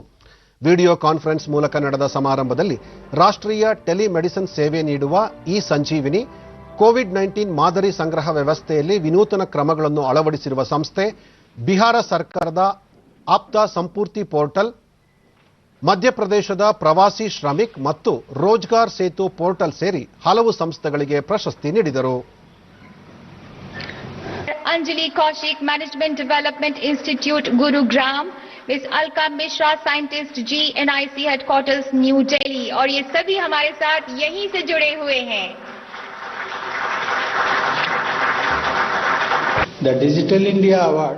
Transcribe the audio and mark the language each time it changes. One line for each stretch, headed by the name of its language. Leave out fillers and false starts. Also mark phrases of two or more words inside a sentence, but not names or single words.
English: video conference
Kannada: ಮೂಲಕ ನಡೆದ ಸಮಾರಂಭದಲ್ಲಿ ರಾಷ್ಟ್ರೀಯ ಟೆಲಿಮೆಡಿಸಿನ್ ಸೇವೆ ನೀಡುವ ಇ ಸಂಜೀವಿನಿ, ಕೋವಿಡ್-19 ಮಾದರಿ ಸಂಗ್ರಹ ವ್ಯವಸ್ಥೆಯಲ್ಲಿ ವಿನೂತನ ಕ್ರಮಗಳನ್ನು ಅಳವಡಿಸಿರುವ ಸಂಸ್ಥೆ, ಬಿಹಾರ ಸರ್ಕಾರದ ಆಪ್ತ ಸಂಪೂರ್ತಿ ಪೋರ್ಟಲ್, ಮಧ್ಯಪ್ರದೇಶದ ಪ್ರವಾಸಿ ಶ್ರಮಿಕ್ ಮತ್ತು ರೋಜ್ಗಾರ್ ಸೇತು ಪೋರ್ಟಲ್ ಸೇರಿ ಹಲವು ಸಂಸ್ಥೆಗಳಿಗೆ ಪ್ರಶಸ್ತಿ ನೀಡಿದರು.
Hindi: अंजलि कौशिक मैनेजमेंट डेवलपमेंट इंस्टीट्यूट गुरुग्राम, मिस अलका मिश्रा
English: scientist GNIC headquarters New Delhi,
Hindi: और ये सभी हमारे साथ यहीं से जुड़े हुए हैं.
English: The Digital India Award.